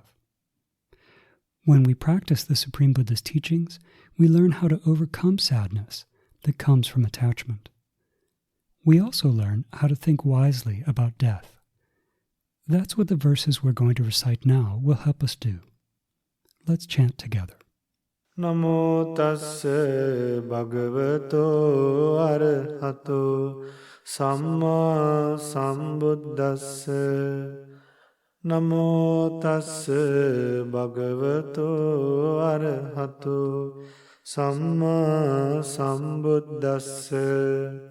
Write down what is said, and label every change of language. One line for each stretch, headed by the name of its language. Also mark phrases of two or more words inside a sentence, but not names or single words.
English: When we practice the Supreme Buddha's teachings, we learn how to overcome sadness that comes from attachment. We also learn how to think wisely about death. That's what the verses we're going to recite now will help us do. Let's chant together.
Pali: Namo tassa bhagavato arahato samma sambuddhassa. Namo tassa bhagavato arahato samma sambuddhassa.